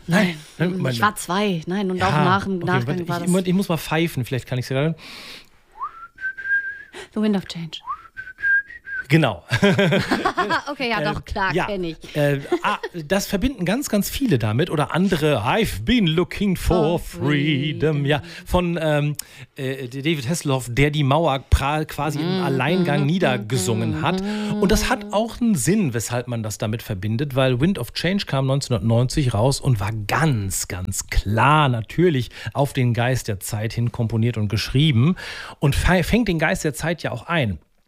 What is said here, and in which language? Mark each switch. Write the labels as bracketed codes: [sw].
[de] Nein. Ich war zwei. Nein, und ja, auch nach dem Nachgang war das. Ich muss mal pfeifen, vielleicht kann ich sie dann. [en] The Wind of Change. [de] Genau. Okay, ja, doch, klar, ja, kenne ich. Das verbinden ganz, ganz viele damit oder andere. [en] I've been looking for freedom. [de] Ja, von David Hasselhoff, der die Mauer quasi im Alleingang niedergesungen hat. Und das hat auch einen Sinn, weshalb man das damit verbindet, weil Wind of Change kam 1990 raus und war ganz, ganz klar natürlich auf den Geist der Zeit hin komponiert und geschrieben und fängt den Geist der Zeit ja auch ein.